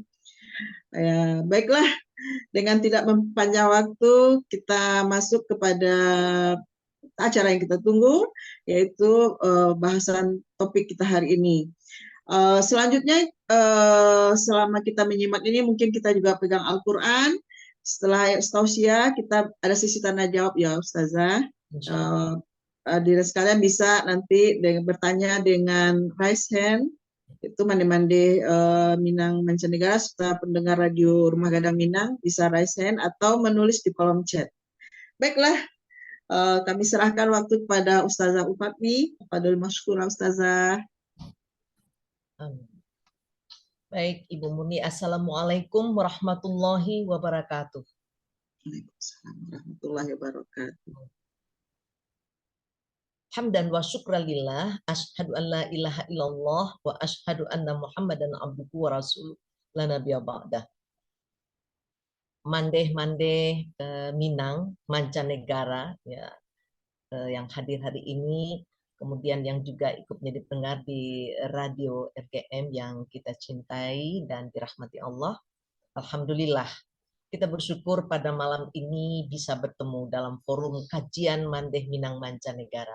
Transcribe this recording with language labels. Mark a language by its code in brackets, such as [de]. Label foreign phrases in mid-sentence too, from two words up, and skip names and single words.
[id] Baiklah, dengan tidak mempanjang waktu, kita masuk kepada acara yang kita tunggu, yaitu bahasan topik kita hari ini. Selanjutnya, selama kita menyimak ini, mungkin kita juga pegang Al-Quran. Setelah tausiah, kita ada sesi tanya jawab ya Ustazah. Hadirin sekalian bisa nanti bertanya dengan [en] raise hand. [id] Itu mande-mande Minang Mancanegara serta pendengar radio Rumah Gadang Minang bisa [en] raise hand [id] atau menulis di kolom chat. Baiklah, kami serahkan waktu kepada Ustazah Ulfatmi. [ar] فاضل مشكورة Ustazah. [id] Baik, Ibu Murni. [ar] السلام عليكم ورحمة الله وبركاته. وعليكم السلام ورحمة الله وبركاته. حمدا وشكرا لله، أشهد أن لا إله إلا الله وأشهد أن محمدا عبده ورسوله لا نبي بعده. [id] Mandeh-mandeh Minang Mancanegara ya, yang hadir hari ini, kemudian yang juga ikut menjadi pendengar di radio RGM yang kita cintai dan dirahmati Allah. Alhamdulillah, kita bersyukur pada malam ini bisa bertemu dalam forum kajian Mandeh Minang Mancanegara.